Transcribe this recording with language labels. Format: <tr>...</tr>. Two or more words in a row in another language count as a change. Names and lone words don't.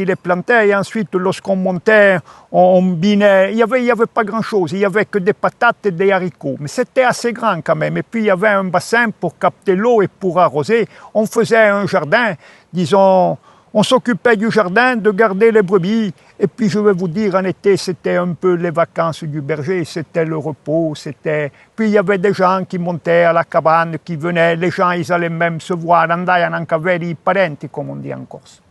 <fr>les plantait, et ensuite, lorsqu'on montait, on binait, il y avait pas grand-chose, il y avait que des patates et des haricots, mais c'était assez grand quand même, et puis il y avait un bassin pour capter l'eau et pour arroser, on faisait un jardin, disons, on s'occupait du jardin, de garder les brebis, et puis je vais vous dire, en été, c'était un peu les vacances du berger, c'était le repos, Puis il y avait des gens qui montaient à la cabane, qui venaient, les gens, ils allaient même se voir,</fr> <it>andavano anche a veri i parenti,</it> <fr>comme on dit en Corse.</fr>